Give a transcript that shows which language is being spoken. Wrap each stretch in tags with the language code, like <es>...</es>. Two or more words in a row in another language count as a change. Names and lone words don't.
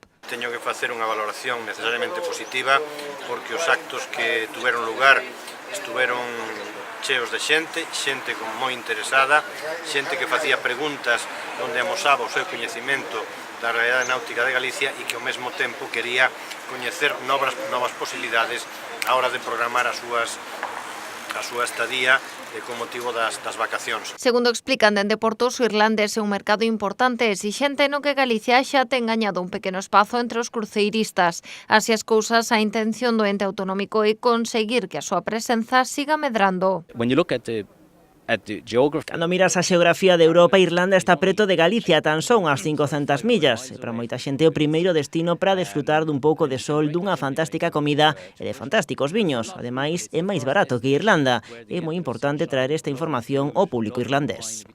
<gl>Teño que facer unha valoración necesariamente positiva porque os actos que tuveron lugar estuveron cheos de xente como moi interesada, xente que facía preguntas onde amosaba o seu coñecemento da realidade náutica de Galicia e que ao mesmo tempo quería coñecer novas posibilidades á hora de programar a súa estadía con motivo das vacacións. Segundo explican dende Portos, o irlandés é un mercado importante e exixente no que Galicia xa ten gañado un pequeno espazo entre os cruceiristas. Así as cousas, a intención do ente autonómico é conseguir que a súa presenza siga medrando.</gl> <en>When you look at the</en> <gl>Cando miras a xeografía de Europa, Irlanda está preto de Galicia, tan só unhas 500 millas. E para moita xente o primeiro destino para desfrutar dun pouco de sol, dunha fantástica comida e de fantásticos viños. Ademais, é máis barato que Irlanda. É moi importante traer esta información ao público irlandés.</gl>